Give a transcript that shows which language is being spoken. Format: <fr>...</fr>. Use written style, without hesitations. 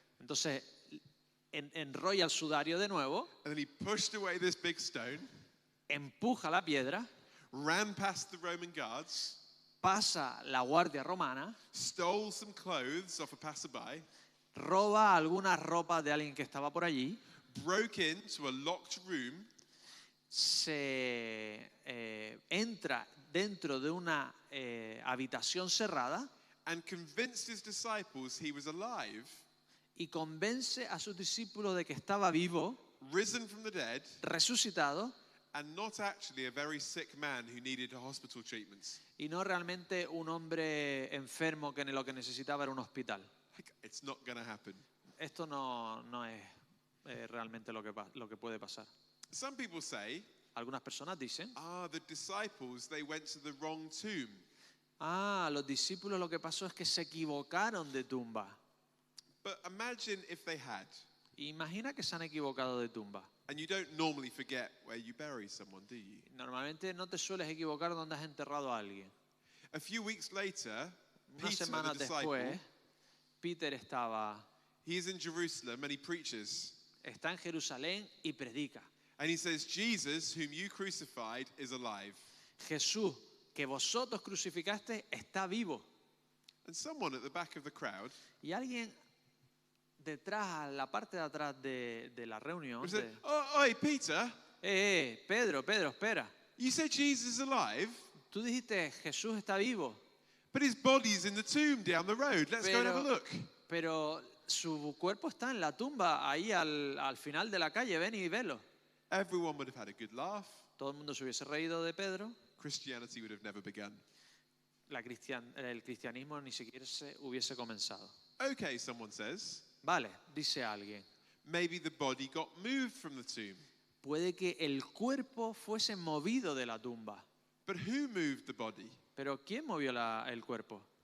<es>entonces enrolla el sudario de nuevo,</es> <en>And then he pushed away this big stone,</en> <es>empuja la piedra,</es> <en>ran past the Roman guards,</en> <es>pasa la guardia romana,</es> <en>stole some clothes off a passerby,</en> <es>roba algunas ropas de alguien que estaba por allí,</es> <en>broke into a locked room,</en> <es>se entra dentro de una habitación cerrada</es> <en>and convinced his disciples he was alive,</en> <es>y convence a sus discípulos de que estaba vivo,</es> <en>risen from the dead,</en> <es>resucitado,</es> <en>and not actually a very sick man who needed a hospital treatment.</en> <es>y no realmente un hombre enfermo que lo que necesitaba era un hospital.</es> <en>Like, it's not going to happen.</en> <es>Esto no es realmente lo que puede pasar.</es> <en>Some people say,</en> <es>Algunas personas dicen,</es> <en>the disciples, they went to the wrong tomb.</en> <es>los discípulos lo que pasó es que se equivocaron de tumba.</es> <en>But imagine if they had.</en> <es>Imagina que se han equivocado de tumba.</es> <en>And you don't normally forget where you bury someone, do you?</en> <es>Normalmente no te sueles equivocar donde has enterrado a alguien.</es> <en>A few weeks later,</en> <es>Unas</es> <en>Peter, the</en> <es>semanas</es> <en>disciple,</en> <es>después, Peter</es> <en>he's in Jerusalem and he preaches.</en> <es>está en Jerusalén y predica.</es> <en>And he says, Jesus, whom you crucified, is alive.</en> <es>Jesús, que vosotros crucificaste está vivo.</es> <en>And someone at the back of the crowd</en> <es>Y alguien detrás, a la parte de atrás de la reunión,</es> <en>said, "Oh, oi, Peter,</en> <es>Pedro, espera.</es> <en>you said Jesus is alive,</en> <es>Tú dijiste Jesús está vivo,</es> <en>but his body's in the tomb down the road. Let's go and have a look."</en> <es>pero su cuerpo está en la tumba, ahí al final de la calle, ven y velo.</es> <en>Everyone would have had a good laugh.</en> <es>Todo el mundo se hubiese reído de Pedro.</es> <en>Christianity would have never begun.</en> <es>El cristianismo ni siquiera se hubiese comenzado.</es> <en>Okay, someone says,</en> <es>Vale, dice alguien.</es> <en>maybe the body got moved from the tomb.</en> <es>Puede que el cuerpo fuese movido de la tumba.</es> <en>But who moved the body?</en> <es>Pero ¿quién movió el cuerpo?</es>